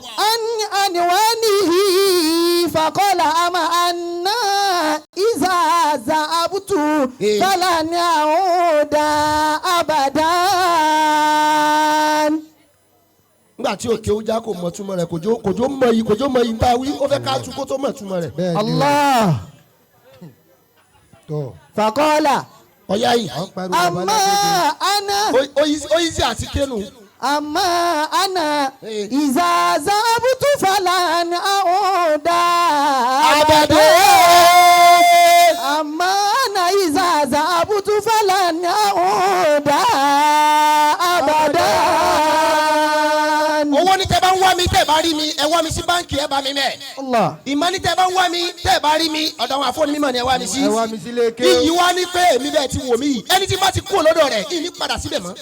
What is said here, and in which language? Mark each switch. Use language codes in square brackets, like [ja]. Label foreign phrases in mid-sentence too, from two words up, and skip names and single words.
[ar] عنوانه فقال أما أنا إذا ذهبت فلن يعود أبدا. [yo] nígbà tí òkè ó já kò mọ̀ túmọ̀ rẹ̀ kòjó mọ̀ yìí ń ta wí ó fẹ́ ká tu kó tó mọ̀ túmọ̀ rẹ̀. bẹ́ẹ̀ ni o. Allah. tó. faqala ọ̀yá yìí à ń pariwo amma babaláwo. ana. ó yí sí àti kéènù. [ar] أما أنا إذا ذهبت فلن يعود أبدا. أما أنا إذا ذهبت فلن يعود أبدا. [yo] owó ní tẹ́ bá ń wá wá mi tẹ́ ẹ bá rí mi ẹ wá mi sí báńkì ẹ bá mi mẹ́. Allah. ìmọ̀ ní tẹ́ ẹ bá wá mi tẹ́ ẹ bá rí mi ọ̀dọ̀ àwọn àfọ̀nì mímọ̀ ni ẹ wá mi sí. ẹ wá mi sílé ké. iyì wá ní pé èmi bẹ́ẹ̀ ti wò mí yìí ẹni tí bá ti kú lọ́dọ̀ rẹ̀ ìní padà síbẹ̀ mọ́.